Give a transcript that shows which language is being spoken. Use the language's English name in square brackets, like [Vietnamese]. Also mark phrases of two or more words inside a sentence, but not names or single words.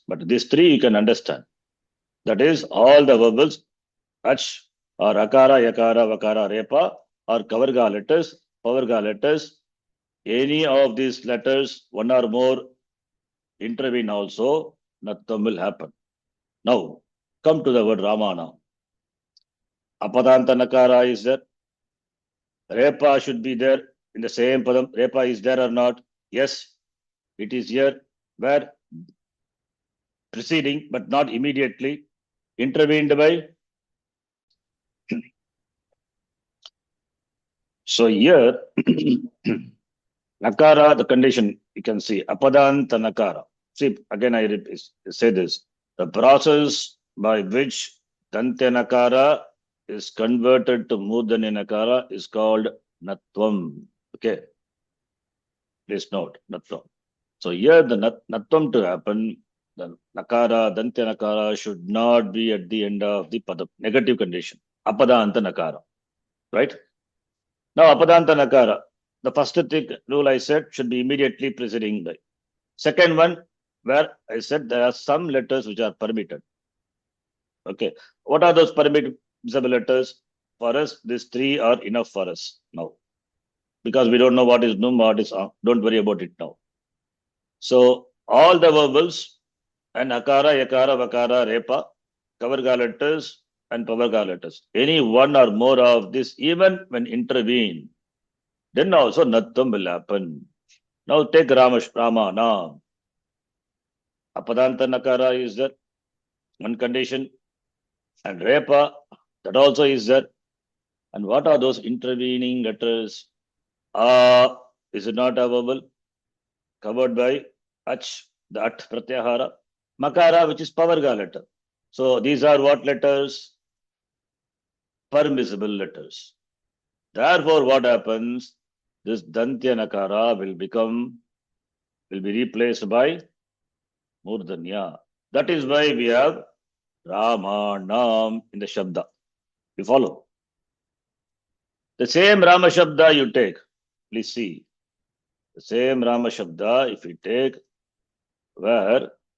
[English] But these three you can understand. That is all the vowels, ach or [Sanskrit] akara, yakara, vakara, repa, [English] or kavarga letters, pavarga letters. Any of these letters, one or more, intervene also, nattam will happen. Now, come to the word Rama now. [Sanskrit] Apadanta nakara [English] is there. Repa should be there in the same padam. Repa is there or not? Yes, it is here. Where? Preceding, but not immediately. Intervened by. So here, nakara, the condition you can see, [Sanskrit] apadanta nakara. [English] See, again, I say this. The process by which [Sanskrit] dante nakara [English] is converted to [Sanskrit] murdanya nakara [English] is called natvam. Okay. Please note, natvam. So here the natvam to happen, the nakara, [Sanskrit] dante nakara [English] should not be at the end of the padam. Negative condition. [Sanskrit] Apadanta nakara. [English] Right? Now, [Sanskrit] apadanta nakara. [English] The first thing rule I said should be immediately preceding by. Second one, where I said there are some letters which are permitted. Okay. What are those permissible letters? For us, these three are enough for us now. Because we don't know what is num, what is ang. Don't worry about it now. So, all the vowels and akara, [Sanskrit] yakara, vakara, repa, [English] kavarga letters and pavarga letters. Any one or more of this, even when intervene, then also nattam will happen. Now take Rama now. [Sanskrit] Apadanta nakara [English] is there, one condition, and repa, that also is there. And what are those intervening letters? Is it not a vowel? Covered by ach, the [Sanskrit] at pratyahara. [English] Makara, which is pavarga letter. So these are what letters? Permissible letters. Therefore, what happens? This dantya nakara will be replaced by murdanya. That is why we have Ramanam in the Shabda. You follow? The same [Sanskrit] Rama Shabda [English] you take. Please see. The same [Sanskrit] Rama Shabda, [English] if you take, where?